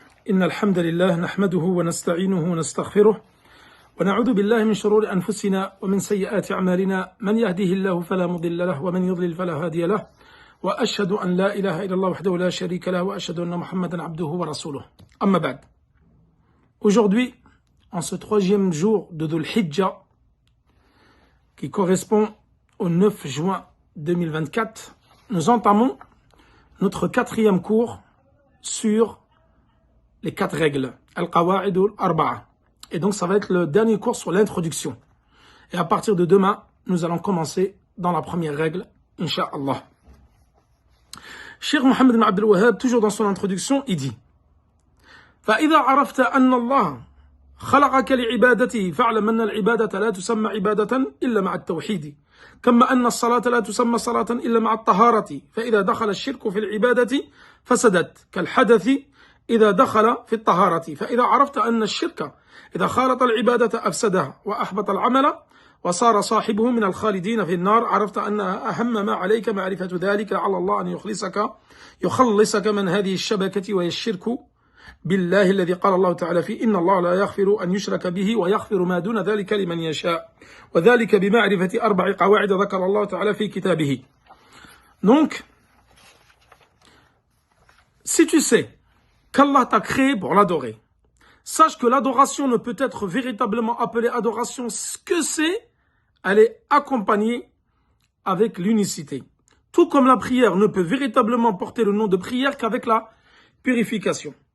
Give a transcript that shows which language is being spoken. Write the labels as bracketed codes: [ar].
[ar] إن الحمد لله نحمده ونستعينه ونستغفره ونعوذ بالله من شرور أنفسنا ومن سيئات أعمالنا من يهده الله فلا مضل له ومن يضلل فلا هادي له وأشهد أن لا إله إلا الله وحده لا شريك له وأشهد أن محمدا عبده ورسوله أما بعد. [fr] Aujourd'hui, en ce troisième jour de Dhul Hijjah, qui correspond au 9 juin 2024, nous entamons notre quatrième cours sur les 4 règles, Al-Qawa'id al-Arba'a. Et donc ça va être le dernier cours sur l'introduction. Et à partir de demain, nous allons commencer dans la première règle, Inch'Allah. Cheikh Mohammed ibn Abdel Wahhab, toujours dans son introduction, il dit [ar] فَإِذَا عَرَفْتَ أَنَّ اللَّهَ خَلَقَكَ لِعِبَادَتِهِ فَاعْلَمْ أَنَّ الْعِبَادَةَ لَا تُسَمَّى عِبَادَةً إِلَّا مَعَ التَّوْحِيدِ كما أن الصلاة لا تسمى صلاة إلا مع الطهارة فإذا دخل الشرك في العبادة فسدت كالحدث إذا دخل في الطهارة فإذا عرفت أن الشرك إذا خالط العبادة أفسدها وأحبط العمل وصار صاحبه من الخالدين في النار عرفت أن أهم ما عليك معرفة ذلك لعل الله أن يخلصك من هذه الشبكة وهي الشرك بالله الذي قال الله تعالى فيه إن الله لا يغفر أن يشرك به ويغفر ما دون ذلك لمن يشاء وذلك بمعرفة 4 قواعد ذكر الله تعالى في كتابه. [fr] Donc, si tu sais qu'Allah t'a créé pour l'adorer, sache que l'adoration ne peut être véritablement appelée adoration que c'est elle est accompagnée avec l'unicité. Tout comme la prière ne peut véritablement porter le nom de prière qu'avec la purification.